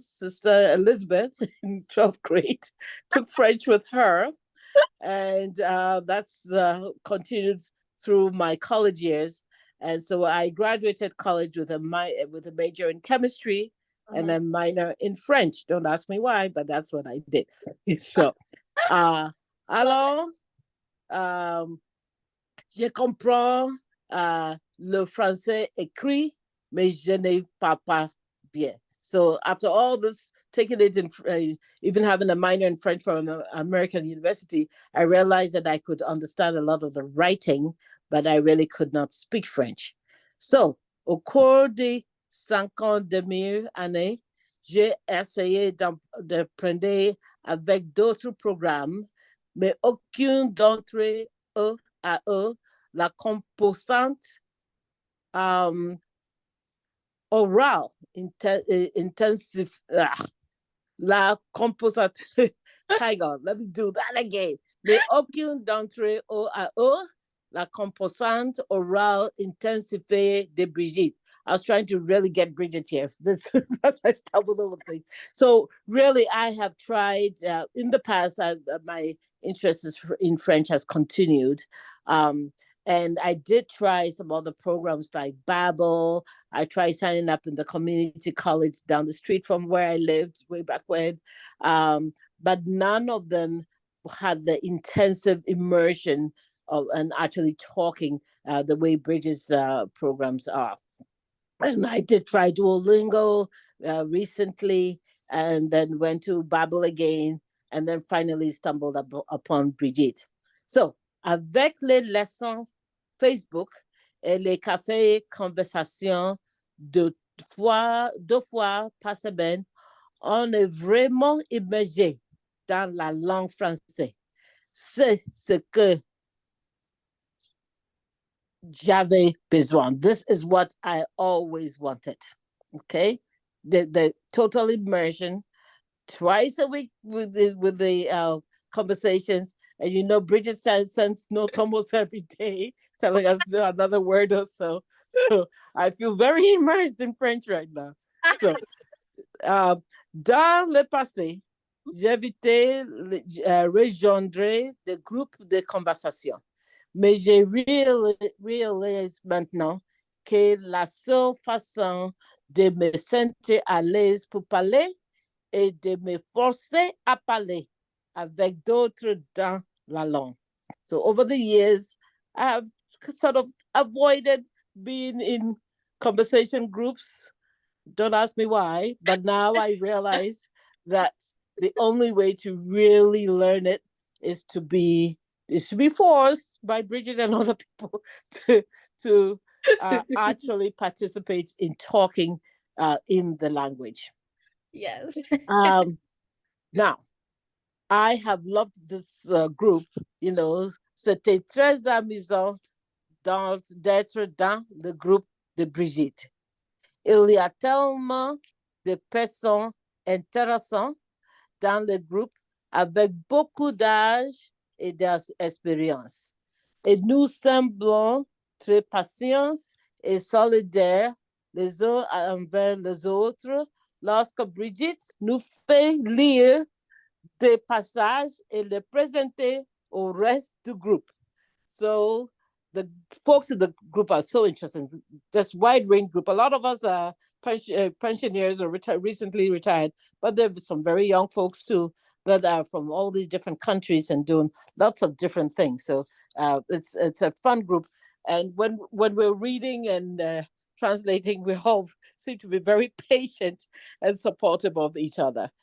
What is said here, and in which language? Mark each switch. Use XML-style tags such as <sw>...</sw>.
<en>Sister Elizabeth in 12th grade took French with her, and that's continued through my college years. And so I graduated college with a major in chemistry and Uh-huh. a minor in French. Don't ask me why, but that's what I did. So, uh, Love it.</en> <fr>alors, je comprends le français écrit, mais je ne parle pas bien.</fr> <en>So after all this, taking it in, even having a minor in French from an American university, I realized that I could understand a lot of the writing, but I really could not speak French.</en> <fr>So, au cours des 50 dernières années, j'ai essayé d'apprendre avec d'autres programmes, mais aucun d'entre eux à eux la composante orale intensive. La composante.</fr> <en>Hang on, let me do that again.</en> <fr>Mais aucune d'entre eux à eux la composante orale intensifiée de Brigitte.</fr> <en>I was trying to really get Bridget here. That's I stumbled over things. So really, I have tried in the past. My interest in French has continued, and I did try some other programs like Babbel. I tried signing up in the community college down the street from where I lived way back when, but none of them had the intensive immersion of and actually talking the way Bridget's programs are. And I did try Duolingo recently, and then went to Babbel again, and then finally stumbled upon Brigitte.</en> <fr>So, avec les leçons Facebook et les cafés conversations deux fois par semaine, on est vraiment immergé dans la langue française. C'est ce que j'avais besoin.</fr> <en>This is what I always wanted. Okay, the total immersion twice a week with the conversations. And Bridget sends notes almost every day, telling us another word or so. So I feel very immersed in French right now.</en> <fr>So, dans le passé, j'évitais rejoindre des groupes de conversation. Mais j'ai réalisé maintenant que la seule façon de me sentir à l'aise pour parler est de me forcer à parler avec d'autres dans la langue.</fr> <en>So over the years, I have sort of avoided being in conversation groups. Don't ask me why, but now I realize that the only way to really learn it is to be forced by Bridget and other people to actually participate in talking in the language. Yes. Now, I have loved this group.</en> <fr>C'était très amusant d'être dans le groupe de Brigitte. Il y a tellement de personnes intéressantes dans le groupe avec beaucoup d'âge et d'expérience. Et nous semblons très patients et solidaires les uns envers les autres lorsque Brigitte nous fait lire des passages et les présenter au reste du groupe.</fr> <en>So the folks in the group are so interesting. Just wide range group. A lot of us are pensioners or recently retired, but there's some very young folks too that are from all these different countries and doing lots of different things. So it's a fun group. And when we're reading and translating, we all seem to be very patient and supportive of each other.</en>